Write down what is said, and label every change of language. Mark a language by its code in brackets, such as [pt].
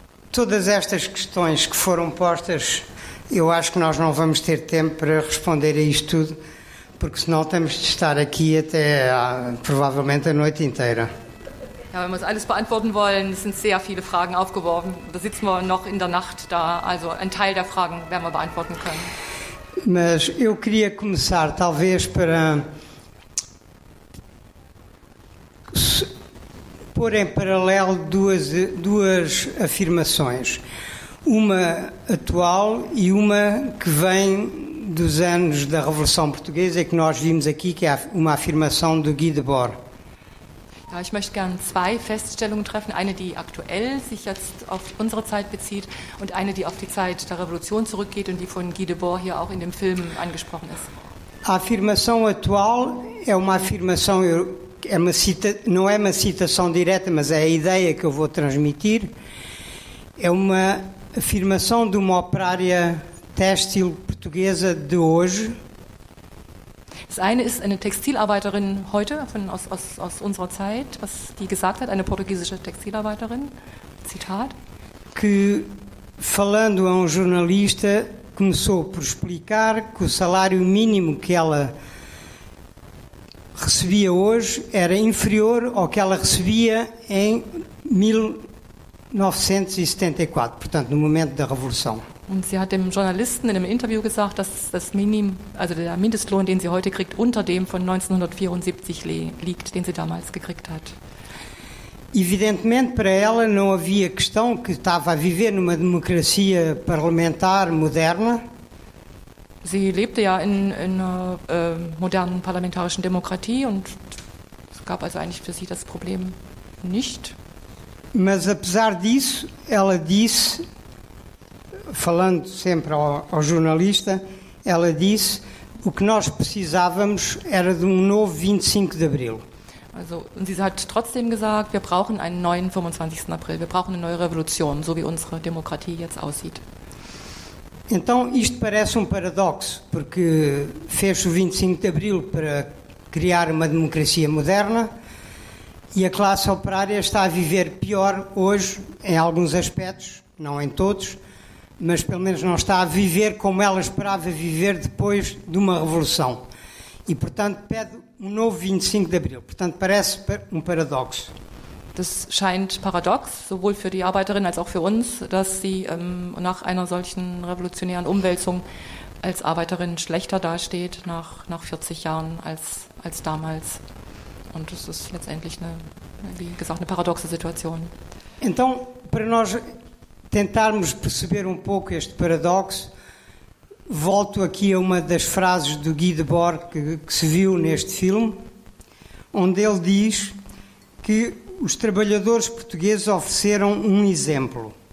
[pt] Todas estas questões que foram postas, eu acho que nós não vamos ter tempo para responder a isto tudo, porque senão temos de estar aqui até provavelmente a noite inteira. [de] Ja, wenn wir das alles beantworten wollen, es sind sehr viele Fragen aufgeworfen. Da sitzen wir noch in der Nacht da, also ein Teil der Fragen werden wir beantworten können. [pt] Mas eu queria começar talvez para pôr em paralelo duas afirmações. Uma atual e uma que vem dos anos da Revolução Portuguesa e que nós vimos aqui, que é uma afirmação do Guy Debord. [de] Ja, ich möchte gerne zwei Feststellungen treffen. Eine, die aktuell sich jetzt auf unsere Zeit bezieht und eine, die auf die Zeit der Revolution zurückgeht und die von Guy Debord hier auch in dem Film angesprochen ist. [pt] A afirmação atual é uma afirmação, não é uma citação direta, mas é a ideia que eu vou transmitir. É uma afirmação de uma operária têxtil portuguesa de hoje. [de] Das eine ist eine Textilarbeiterin heute, aus unserer Zeit, was die gesagt hat, eine portugiesische Textilarbeiterin, Zitat. [pt] Que, falando a jornalista, começou por explicar que o salário mínimo que ela recebia hoje era inferior ao que ela recebia em 1974, portanto, no momento da Revolução. [de] Und sie hat dem Journalisten in einem Interview gesagt, dass der Mindestlohn, den sie heute kriegt, unter dem von 1974 liegt, den sie damals gekriegt hat. [pt] Evidentemente, para ela não havia questão que estava a viver numa democracia parlamentar moderna. [de] Sie lebte ja in einer modernen parlamentarischen Demokratie und es gab also eigentlich für sie das Problem nicht. [pt] Mas apesar disso, ela disse, falando sempre ao jornalista, ela disse o que nós precisávamos era de novo 25 de Abril. [de] Also, und sie hat trotzdem gesagt, wir brauchen einen neuen 25. April, wir brauchen eine neue Revolution, so wie unsere Demokratie jetzt aussieht. [pt] Então, isto parece paradoxo, porque fez o 25 de Abril para criar uma democracia moderna e a classe operária está a viver pior hoje em alguns aspectos, não em todos, mas pelo menos não está a viver como ela esperava viver depois de uma revolução. E, portanto, pede novo 25 de Abril. Portanto, parece paradoxo. [de] Das scheint paradox, sowohl für die Arbeiterin als auch für uns, dass sie nach einer solchen revolutionären Umwälzung als Arbeiterin schlechter dasteht nach 40 Jahren als damals. Und das ist letztendlich wie gesagt, eine paradoxe Situation. [pt] Então, para nós tentarmos perceber pouco este paradoxo, volto aqui a uma das frases do Guy Debord que se viu neste filme, onde ele diz que os trabalhadores portugueses ofereceram exemplo.